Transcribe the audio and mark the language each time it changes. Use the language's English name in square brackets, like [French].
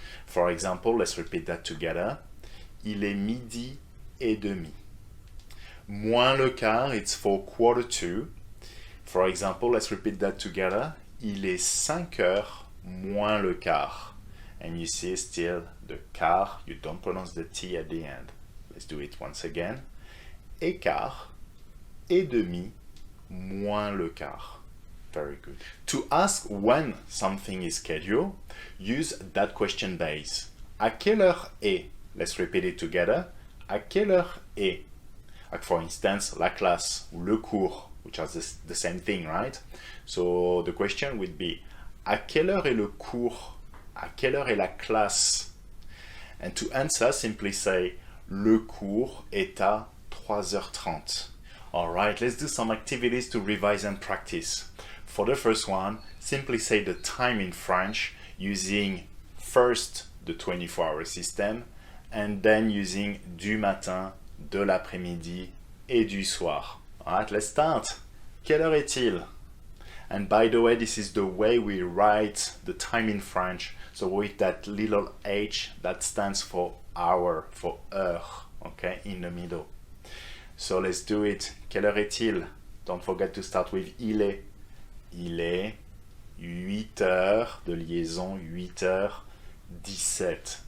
[English] For example, let's repeat that together. [French] Il est midi et demi. Moins le quart, [English] it's for quarter to. For example, let's repeat that together. [French] Il est 5h moins le quart. [English] And you see still the quart, you don't pronounce the T at the end. Let's do it once again. [French] Écart, et demi, moins le quart. [English] Very good. To ask when something is scheduled, use that question base. [French] À quelle heure est? [English] Let's repeat it together. [French] À quelle heure est? [English] Like for instance, [French] la classe ou le cours, [English] which are the same thing, right? So the question would be, [French] à quelle heure est le cours? À quelle heure est la classe? [English] And to answer, simply say, [French] le cours est à 3h30. [English] Alright, let's do some activities to revise and practice. For the first one, simply say the time in French using first the 24-hour system and then using [French] du matin, de l'après-midi et du soir. [English] Alright, let's start. [French] Quelle heure est-il? [English] And by the way, this is the way we write the time in French. So with that little h that stands for hour, for heure, okay, in the middle. So let's do it. [French] Quelle heure est-il? [English] Don't forget to start with [French] il est. Il est 8 heures de liaison, 8h17.